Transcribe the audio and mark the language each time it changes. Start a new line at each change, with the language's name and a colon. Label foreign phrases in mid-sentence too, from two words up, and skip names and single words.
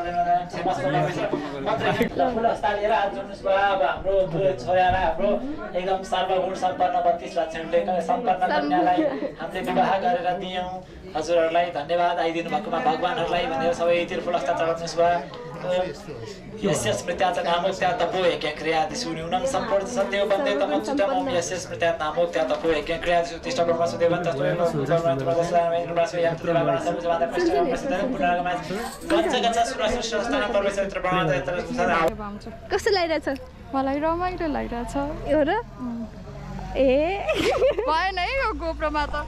Nepali: हाम्रो छोरालाई हाम्रो एकदम सार्वगुण सम्पन्न 32 लक्षणले सम्पन्न कन्यालाई हामीले विवाह गरेर दियौँ हजुरहरूलाई धन्यवाद आइदिनु भएकोमा भगवानहरूलाई भनेर सबै तिर्फुलस्ता चढाउनुहोस् भयो
Sanskrit: यस्य स्मृत्याच नामोक्त्या तपो यज्ञक्रियादिषु न्यूनं सम्पूर्ण सत्यं वन्दे तमच्युतमं यस्य स्मृत्याच नामोक्त्या तपो यज्ञक्रियादिषु तिष्ठ ब्रह्मसुदेवं तस्मै
Nepali: कस्तो लागिरहेछ मलाई रमाइलो लागिरहेछ हो र ए भएन है यो गोप्रोमा त